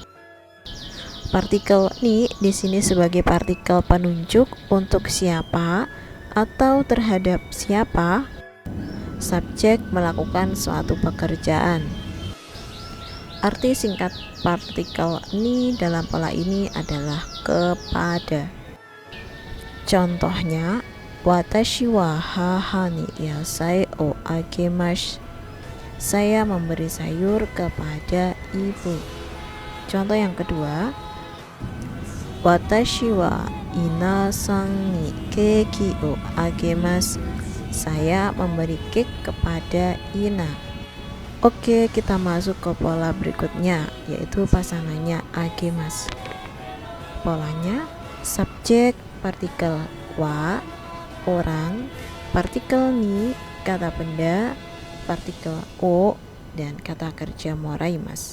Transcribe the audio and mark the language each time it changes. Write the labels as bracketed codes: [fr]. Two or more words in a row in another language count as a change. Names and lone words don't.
[id] Partikel ni di sini sebagai partikel penunjuk untuk siapa atau terhadap siapa subjek melakukan suatu pekerjaan. Arti singkat partikel ni dalam pola ini adalah kepada. Contohnya, [ja] 私は母に野菜をあげます. [id] Saya memberi sayur kepada ibu. Contoh yang kedua, [ja] 私はイナさんにケーキをあげます. [id] Saya memberi kek kepada Ina. Oke, kita masuk ke pola berikutnya, yaitu pasangannya agemas. Polanya subjek, partikel wa, orang, partikel ni, kata benda, partikel o, dan kata kerja moraimasu.